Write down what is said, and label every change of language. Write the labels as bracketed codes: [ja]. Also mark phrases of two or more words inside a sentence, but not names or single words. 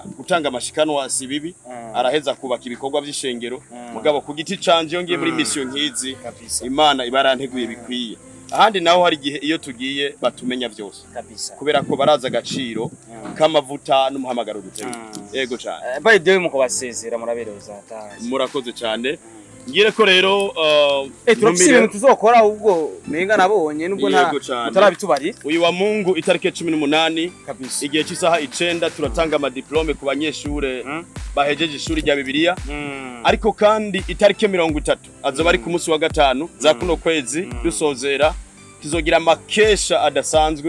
[rn] gutanga amashikanwa si bibi araheza kubaka ibikorwa by'ishengero mugabo ku giti canje yongiye muri mission nkizi Imana ibaranteguye bikwiye ahandi naho hari gihe iyo tugiye batumenya byose kabisa kubera ko baraza agaciro k'amavuta n'umuhamagaro duteye yego cyane [en] by the way [rn] muko basezera muraberewe zataje murakoze cyane ngire ko rero turafise ibintu tuzokora ubwo menga nabonye nubwo utarabitubari uyu wa Mungu itarike 18 igihe cy'isaha 9 turatanga ama diplome ku banyeshure bahejeje ishuri rya Bibiliya ariko kandi itarike 30 azoba ari ku munsi wa gatanu za kuno kwezi dusozera tuzogira amakesha adasanzwe